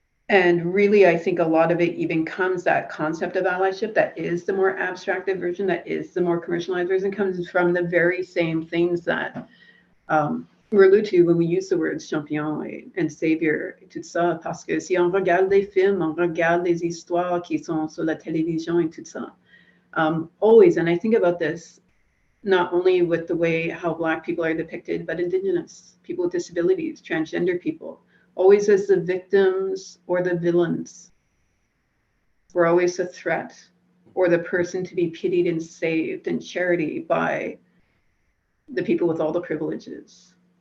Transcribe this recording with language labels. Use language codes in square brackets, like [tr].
[en] And really, I think a lot of it even comes, that concept of allyship, that is the more abstracted version, that is the more commercialized version, comes from the very same things that we're alluded to when we use the words champion and savior [fr] et tout ça. Parce que si on regarde les films, on regarde les histoires qui sont sur la télévision et tout ça. [en] Always, and I think about this not only with the way how Black people are depicted, but Indigenous people with disabilities, transgender people, always as the victims or the villains. We're always a threat, or the person to be pitied and saved in charity by the people with all the privileges.